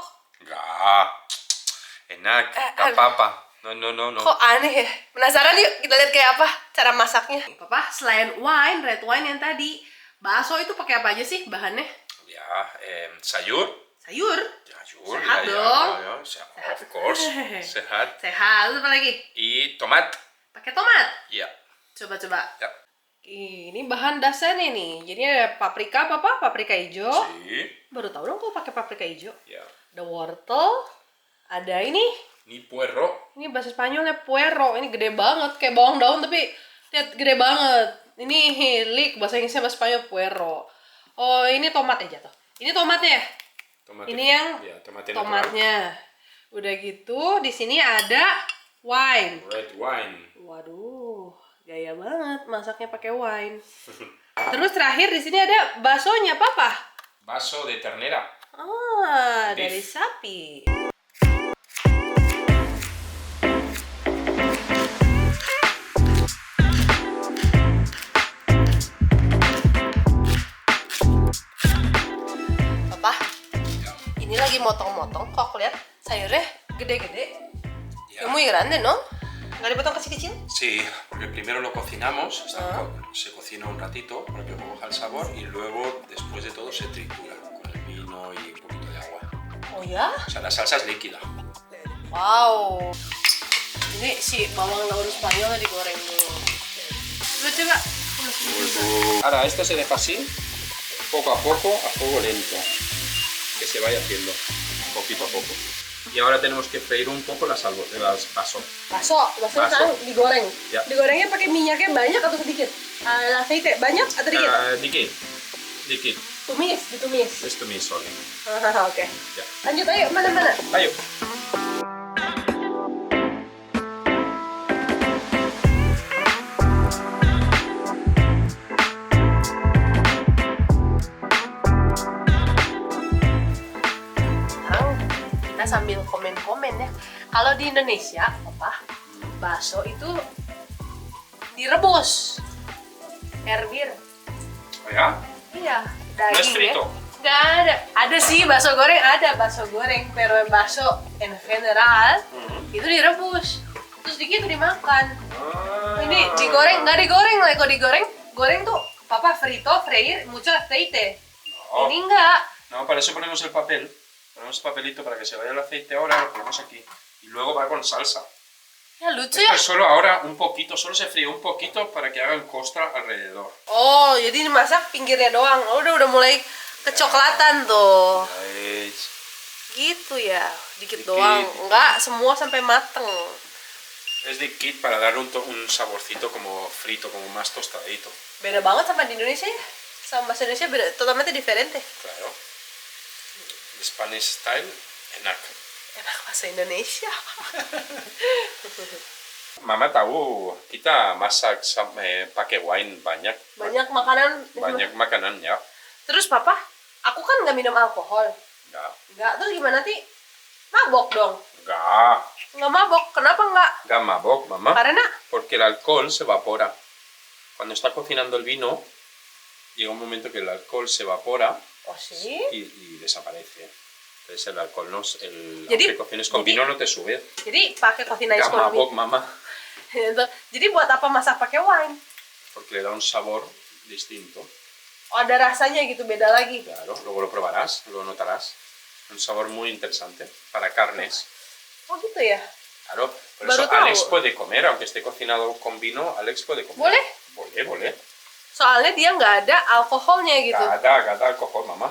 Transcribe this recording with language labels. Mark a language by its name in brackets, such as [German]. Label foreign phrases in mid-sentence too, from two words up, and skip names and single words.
[Indonesian] Enggak. Enak, gak apa-apa. No. Kok aneh ya? Penasaran yuk, kita lihat kayak apa cara masaknya. Papa, selain wine, [English] red wine [Indonesian] yang tadi, bakso itu pakai apa aja sih bahannya? Ya, sayur. Sayur? Sayur, Sehat ya, dong. ya, [English] of course. [Indonesian] Sehat. Sehat, terus apa lagi? Y tomat. Pakai tomat? Ya. Coba. Ya. Ini bahan dasarnya nih. Jadi ada paprika, Papa, paprika hijau. Sí. Baru tahu dong kok pakai paprika hijau. Ya. Ada wortel, ada ini. [Spanish] Ni puerro. [Indonesian] Ini bahasa Spanyolnya puero. Ini gede banget, kayak bawang daun tapi lihat gede banget. Ini hilik, bahasa Inggrisnya bahasa Spanyol puero. Oh, ini tomat aja tuh. Ini tomatnya ya? Tomate. Ini yang Ya, tomate tomatnya. Udah gitu, di sini ada wine. [English] natural. Red wine. [Indonesian] Waduh, gaya banget masaknya pakai wine. Terus terakhir di sini ada baksonya, Papa. [Spanish] Vaso de ternera. Ah, [Indonesian] Beef. dari sapi. Papa, ini lagi motong-motong. Kok aku lihat sayurnya gede-gede. Ya. [Spanish] Muy grande, ¿no? [Indonesian] Nggak dipotong kecil-kecil? [Spanish] Sí, porque primero lo cocinamos, se cocina un ratito para que coja el sabor y luego, después de todo, se tritura con el vino y un poquito de agua. [Indonesian] Oh ya? [Spanish] O sea, la salsa es líquida. [Indonesian] Wow. Ini si bawang daun Spanyolnya digoreng dulu. Coba. [Spanish] Ahora, esto se deja así, poco a poco, a fuego lento, que se vaya haciendo, poquito a poco. Y ahora tenemos que freír un poco las vaso. [Indonesian] Bakso sekarang digoreng. Ya. Digorengnya pakai minyaknya banyak atau sedikit? Aceite banyak atau dikit? Dikit. Tumis, ditumis. [Spanish] Esto mismo. [Indonesian] Oke. Ya. Lanjut ayo, mana? Ayo. Kita sambil komen-komen ya. Kalau di Indonesia, Papa, bakso itu direbus. Hervir. Oh ya? Iya, [Spanish] No es [Indonesian] daging frito. ya. Nggak ada. Ada sih bakso goreng, ada bakso goreng, pero bakso [Spanish] en general [Indonesian] itu direbus. Terus dikit dimakan. Ini digoreng, nggak digoreng lah. Kalau goreng tuh Papa [Spanish] frito, freír, mucho aceite. [Indonesian] No. Ini enggak. [Spanish] No, para eso ponemos el papel. Ponemos el papelito para que se vaya el aceite ahora, lo ponemos aquí. Y luego va con salsa. [Indonesian] Ya lucu [Spanish] Esto [Indonesian] ya. [Spanish] es solo ahora un poquito, solo se fríe un poquito para que hagan costra alrededor. [Indonesian] Oh, jadi dimasak pinggirnya doang. Oh, udah mulai kecoklatan tuh. ¿Veis? Gitu ya, dikit Dikit. doang. Enggak semua sampai mateng. [Spanish] Es de kit para darle un saborcito como frito, como más tostadito. [Indonesian] Beda banget sama di Indonesia ya. Sama bahasa Indonesia beda, [Spanish] totalmente diferente. Claro. El [English] Spanish style, [Spanish] enak. [Indonesian] Enak bahasa Indonesia. Mama tahu kita masak pakai wine banyak. Banyak makanan. Banyak makanan ya. Terus Papa, aku kan nggak minum alkohol. Nggak, terus gimana sih? Mabok dong. Nggak mabok, kenapa nggak? Enggak mabok, mamá. Karena? [Spanish] Porque el alcohol se evapora. Cuando está cocinando el vino, llega un momento que el alcohol se evapora [Indonesian] Oh sih? [Spanish] y desaparece. Entonces el alcohol no, [Indonesian] Jadi- [Spanish] aunque cocines con vino no te sube. [Indonesian] Jadi pakai cocina Enggak con mabok, mamá. Jadi buat apa masak pakai wine? [Spanish] Porque le da un sabor distinto. [Indonesian] Oh, ada rasanya gitu, beda lagi. [Spanish] Claro, luego lo probarás, lo notarás. Un sabor muy interesante para carnes. [Indonesian] Oh gitu ya? [Spanish] Claro, por [Indonesian] Baru [Spanish] eso [Indonesian] tahu. [Spanish] Alex puede comer, aunque esté cocinado con vino, Alex puede comer. [Indonesian] Boleh? Boleh. Soalnya dia nggak ada alkoholnya gitu. Gak ada alcohol, mamá.